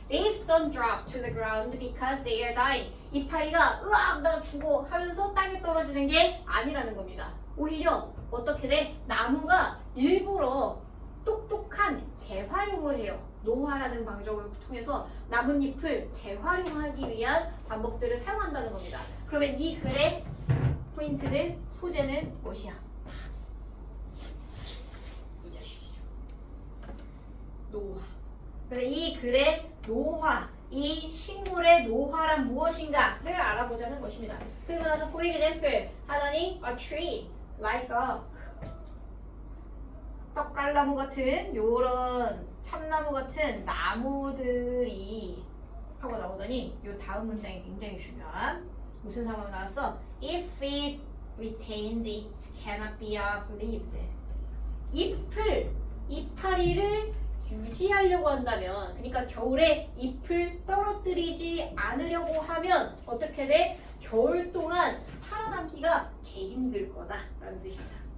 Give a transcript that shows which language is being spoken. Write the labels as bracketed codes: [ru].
[en] Leaves don't drop to the ground because they are dying. [ko] 이파리가 으악 나 죽어 하면서 땅에 떨어지는 게 아니라는 겁니다. 오히려 어떻게 돼? 나무가 일부러 똑똑한 재활용을 해요. 노화라는 방법을 통해서 나뭇잎을 재활용하기 위한 방법들을 사용한다는 겁니다. 그러면 이 글의 포인트는 소재는 무엇이야? 이 자식이죠. 노화. 그래서 이 글의 노화, 이 식물의 노화란 무엇인가를 알아보자는 것입니다. 그리고 나서 보이게 샘플 하더니 [en] a tree like a [ko] 떡갈나무 같은 요런 참나무 같은 나무들이 하고 나오더니 요 다음 문장이 굉장히 중요한 무슨 상황이 나왔어? [en] If it retained its canopy of leaves. [ko] 잎을 이파리를 유지하려고 한다면, 그러니까 겨울에 잎을 떨어뜨리지 않으려고 하면 어떻게 돼? 겨울 동안 살아남기가 개 힘들 거다라는 뜻입니다.